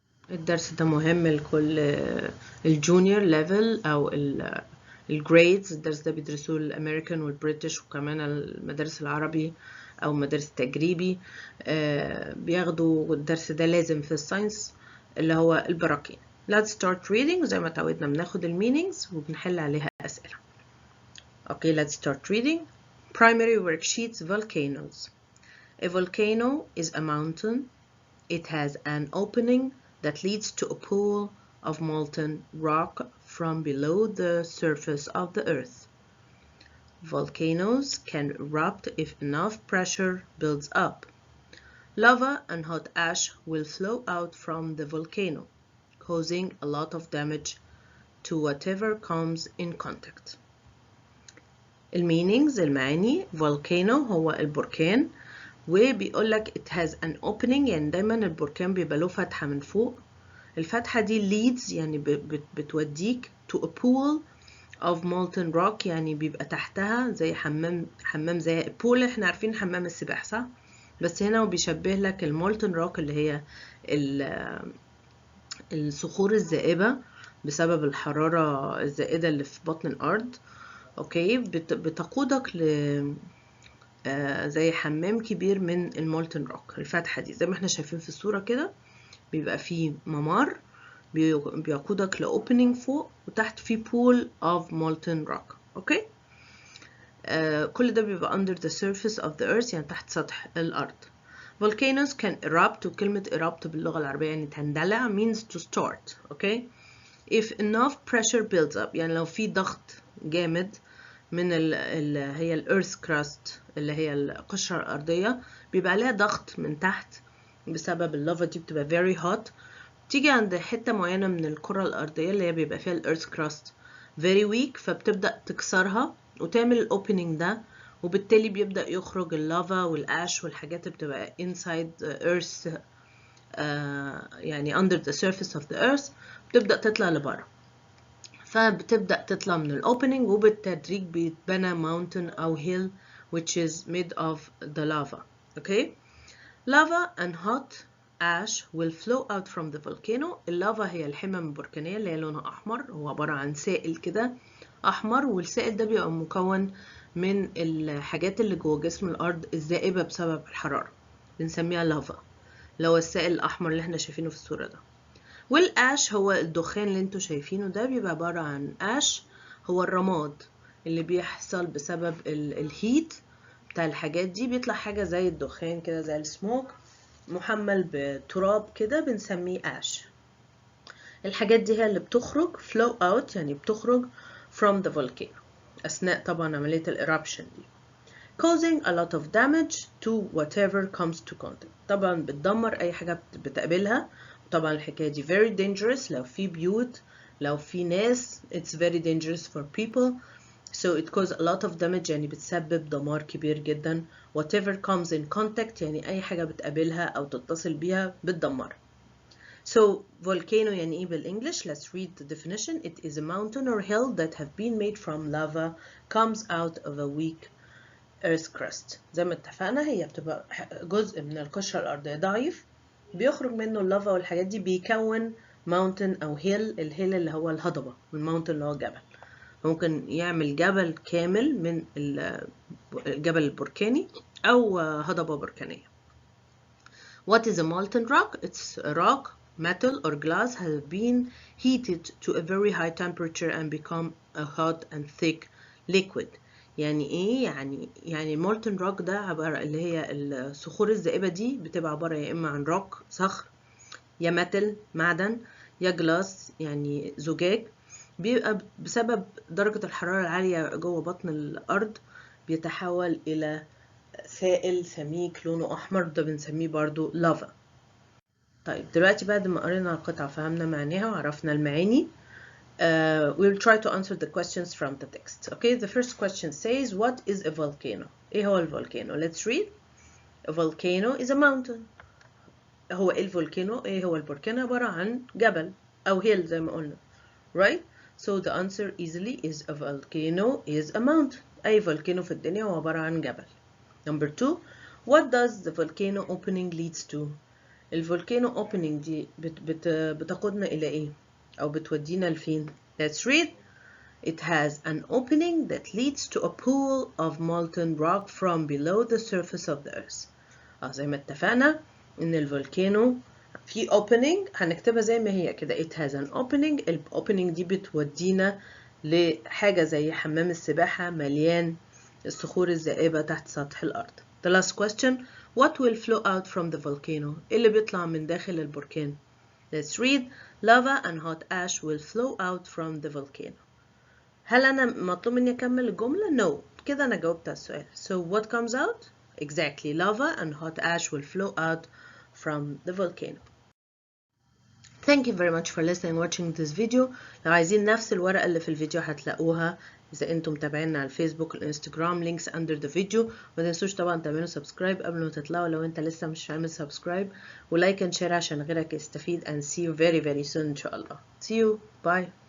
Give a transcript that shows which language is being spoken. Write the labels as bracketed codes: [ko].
[ar] الدرس ده مهم لكل الجونيور ليفل أو الجريدز. الدرس ده بيدرسوه الامريكان والبريتش وكمان المدارس العربي او مدارس التجريبي. بياخدوا الدرس ده لازم في الساينس اللي هو البراكين. [en] Let's start reading. [ar] زي ما تعودنا بناخد المينينجز وبنحل عليها اسئله. [en] Okay, let's start reading. Primary worksheets. Volcanoes. A volcano is a mountain. It has an opening that leads to a pool of molten rock from below the surface of the earth. Volcanoes can erupt if enough pressure builds up. Lava and hot ash will flow out from the volcano, causing a lot of damage to whatever comes in contact. [ar] المعاني volcano هو البركان، وبيقولك [en] it has an opening [ar] يعني دايما البركان بيبقى له فتحة من فوق. الفتحة دي leads يعني بتوديك [en] to a pool of molten rock [ar] يعني بيبقى تحتها زي حمام زي pool. احنا عارفين حمام السباحة صح؟ بس هنا هو بيشبه لك المولتن روك اللي هي الصخور الزائبة بسبب الحرارة الزائدة اللي في بطن الأرض. اوكي، بتقودك ل زي حمام كبير من المولتن روك. الفتحة دي زي ما احنا شايفين في الصورة كده بيبقى فيه ممر بيقودك لأوبننج فوق وتحت فيه pool of molten rock. اوكي، كل ده بيبقى [en] under the surface of the earth [ar] يعني تحت سطح الأرض. [en] Volcanoes can erupt، وكلمة erupt [ar] باللغة العربية يعني تندلع [en] means to start. okay, if enough pressure builds up [ar] يعني لو في ضغط جامد من هي ال earth crust اللي هي القشرة الأرضية، بيبقى عليها ضغط من تحت بسبب اللافا دي بتبقى [en] very hot. [ar] تيجي عند حتة معينة من الكرة الأرضية اللي هي بيبقى فيها ال earth crust [en] very weak، [ar] فبتبدأ تكسرها وتعمل الاوبننج ده، وبالتالي بيبدأ يخرج اللافا والآش والحاجات اللي بتبقى [en] inside the earth [ar] يعني [en] under the surface of the earth، [ar] بتبدأ تطلع لبره. فبتبدأ تطلع من الاوبننج وبالتدريج بيتبنى mountain أو hill [en] which is made of the lava. okay, lava and hot ash will flow out from the volcano. [ar] اللافا هي الحمم البركانية اللي هي لونها أحمر، هو عبارة عن سائل كده أحمر، والسائل ده بيبقى مكون من الحاجات اللي جوه جسم الأرض الذائبة بسبب الحرارة، بنسميها لافا، اللي هو السائل الأحمر اللي احنا شايفينه في الصورة ده. والآش هو الدخان اللي انتوا شايفينه ده، بيبقى عبارة عن آش هو الرماد اللي بيحصل بسبب الهيت بتاع الحاجات دي، بيطلع حاجة زي الدخان كده زي السموك محمل بتراب كده بنسميه آش. الحاجات دي هي اللي بتخرج [en] flow out [ar] يعني بتخرج [en] from the volcano [ar] أثناء طبعا عملية الإرابشن دي، [en] causing a lot of damage to whatever comes to contact. [ar] طبعا بتدمر أي حاجة بتقابلها. طبعا الحكاية دي [en] very dangerous [ar] لو في بيوت، لو في ناس [en] it's very dangerous for people. So it causes a lot of damage [ar] يعني بتسبب دمار كبير جدا. [en] Whatever comes in contact [ar] يعني أي حاجة بتقابلها أو تتصل بيها بتدمر. [en] So volcano [ar] يعني إيه بالإنجلش؟ [en] Let's read the definition. It is a mountain or hill that have been made from lava, comes out of a weak earth crust. [ar] زي ما اتفقنا هي بتبقى جزء من القشرة الأرضية ضعيف بيخرج منه اللافا والحاجات دي بيكون mountain أو hill. الهيل اللي هو الهضبة، والmountain اللي هو الجبل. ممكن يعمل جبل كامل من الجبل البركاني أو هضبة بركانية. [en] What is a molten rock? It's a rock, metal or glass has been heated to a very high temperature and become a hot and thick liquid. [ar] يعني ايه؟ يعني molten rock ده عبارة اللي هي الصخور الزائبة دي بتبقى عبارة يا اما عن روك صخر، يا ميتال معدن، يا جلاس يعني زجاج. بيبقى بسبب درجة الحرارة العالية جوه بطن الأرض بيتحول إلى سائل سميك لونه أحمر، ده بنسميه برضو لافا. طيب دلوقتي بعد ما قرينا القطعة فهمنا معناها وعرفنا المعاني. [en] We'll try to answer the questions from the text. Okay, the first question says, what is a volcano? [ar] ايه هو الفولكانو؟ [en] let's read. A volcano is a mountain. [ar] هو ايه الفولكانو؟ ايه هو البركان؟ عبارة عن جبل او hill زي ما قلنا. [en] right? So the answer easily is a volcano is a mountain. [ar] أي volcano في الدنيا هو عبارة عن جبل. [en] Number 2. What does the volcano opening leads to? [ar] الفولكانو opening دي بتقودنا إلى إيه؟ أو بتودينا لفين؟ [en] Let's read. It has an opening that leads to a pool of molten rock from below the surface of the earth. [ar] زي ما اتفقنا إن الفولكانو في opening هنكتبها زي ما هي كده. [en] It has an opening. [ar] ال opening دي بتودينا لحاجة زي حمام السباحة مليان الصخور الذائبة تحت سطح الأرض. [en] The last question. What will flow out from the volcano? [ar] إيه اللي بيطلع من داخل البركان؟ [en] Let's read. Lava and hot ash will flow out from the volcano. [ar] هل أنا مطلوب مني أكمل الجملة؟ [en] No. [ar] كده أنا جاوبت على السؤال. [en] So what comes out? Exactly. Lava and hot ash will flow out from the volcano. Thank you very much for listening and watching this video. [ar] لو عايزين نفس الورقة اللي في الفيديو هتلاقوها إذا أنتم متابعيننا على الفيسبوك والإنستجرام. [en] links under the video. [ar] ما تنسوش طبعا تعملوا سبسكرايب قبل ما تطلعوا لو أنت لسه مش عامل سبسكرايب، ولايك [en] and share [ar] عشان غيرك يستفيد. [en] and see you very soon [ar] إن شاء الله. [en] See you. Bye.